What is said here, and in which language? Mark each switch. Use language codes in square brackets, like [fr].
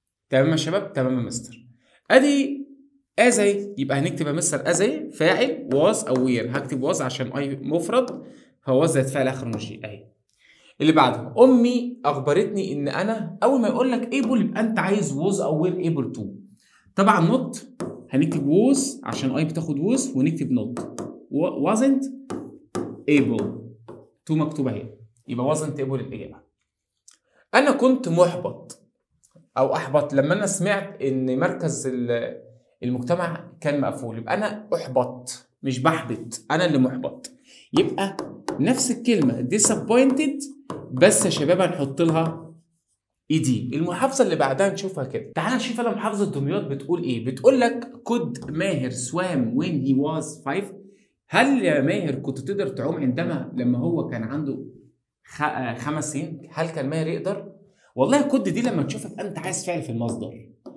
[ar] تمام يا شباب؟ تمام يا مستر. ادي as يبقى هنكتب يا مستر as فاعل [en] was aware، [ar] هكتب was عشان I مفرد فهو زائد فعل اخره ing اهي. اللي بعده امي اخبرتني ان انا، اول ما يقول لك able يبقى انت عايز was aware able to. طبعا not هنكتب was عشان I بتاخد was ونكتب not [en] wasn't able to [ar] مكتوبه اهي، يبقى wasn't able الاجابه. انا كنت محبط او احبط لما انا سمعت ان مركز المجتمع كان مقفول، يبقى انا احبط مش بحبط، انا اللي محبط. يبقى نفس الكلمه disappointed بس يا شباب هنحط لها ايدي. المحافظه اللي بعدها نشوفها كده. تعال نشوف انا محافظه دمياط بتقول ايه. بتقول لك [en] could Maher swam when he was 5. [ar] هل يا ماهر كنت تقدر تعوم عندما لما هو كان عنده 5 سنين؟ هل كان ماهر يقدر؟ والله كود دي لما تشوفك انت عايز فعل في المصدر.